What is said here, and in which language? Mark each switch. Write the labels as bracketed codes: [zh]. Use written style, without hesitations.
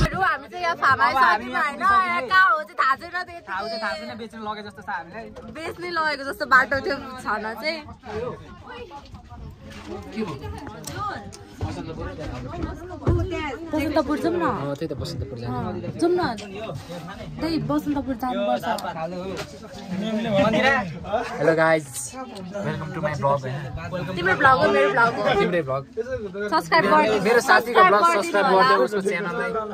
[ne] हामी चाहिँ यहाँ फार्म हाउस होइन कहाँ हो चाहिँ थाहा छैन बेच्न लगे जस्तो छ हामीलाई बेच्नै लगेको जस्तो बाटो थियो छन चाहिँ बसन्तपुर जाउँ न त्यही त बसन्तपुर जाउँ न त्यही बसन्तपुर जानुपर्छ [en] hello guys welcome to my blog [ne] तिम्रो ब्लग हो मेरो ब्लग हो तिम्रै ब्लग सब्स्क्राइब गर्नु मेरो साथीको ब्लग सब्स्क्राइब गर्दै उसको च्यानललाई